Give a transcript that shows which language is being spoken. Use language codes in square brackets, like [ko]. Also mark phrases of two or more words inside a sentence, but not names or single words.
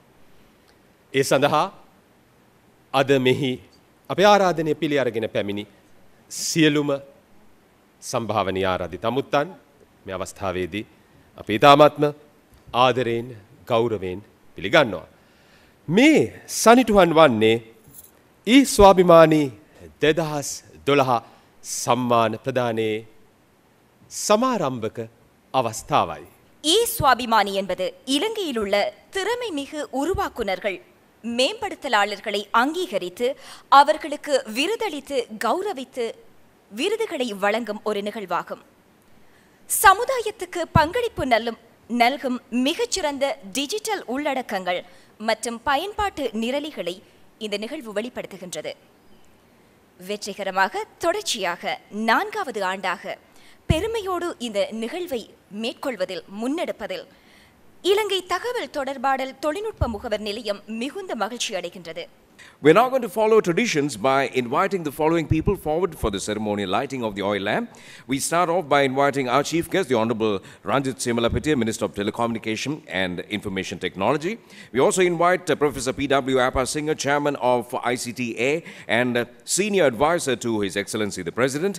[si] ඒ සඳහා අද මෙහි අපේ ආරාධනය පිළි අරගෙන පැමිණි සියලුම සම්භාවනීය ආරාධිත අමුත්තන් මේ අවස්ථාවේදී අපි තාමත්ම ආදරයෙන් ගෞරවයෙන් පිළිගන්නවා. මේ සනිටුහන් වන්නේ ස්වාභිමානී 2012 සම්මාන ප්‍රදානයේ සමාරම්භක අවස්ථාවයි. [ta] சுவாபிமானி என்பது இலங்கையில் உள்ள திறமைமிகு உருவாக்குனர்கள் மேம்படுத்தலாளர்களை அங்கீகரித்து அவர்களுக்கு விருதளித்து கௌரவித்து விருதுகளை வழங்கும் ஒரு நிகழ்வாகும். சமுதாயத்துக்கு பங்களிப்பு நல்கும் மிகச்சிறந்த டிஜிட்டல் உள்ளடக்கங்கள் மற்றும் பயன்பாட்டு நிரலிகளை இந்த நிகழ்வு வெளிப்படுத்துகின்றது. வெற்றிகரமாக தொடர்ச்சியாக 4வது ஆண்டாக பெருமையோடு இந்த நிகழ்வை மேற்கொள்வதில் முன்னெடுப்பதில் இலங்கை தகவல் தொடர்பாடல் தொழில்நுட்ப முகவர் நிலையம் மிகுந்த மகிழ்ச்சி அடைகின்றது. [en] We're now going to follow traditions by inviting the following people forward for the ceremonial lighting of the oil lamp. We start off by inviting our chief guest, the Honorable Ranjit Siyamalapitiya, Minister of Telecommunication and Information Technology. We also invite Professor P.W. Appa Singer, Chairman of ICTA and Senior Advisor to His Excellency the President.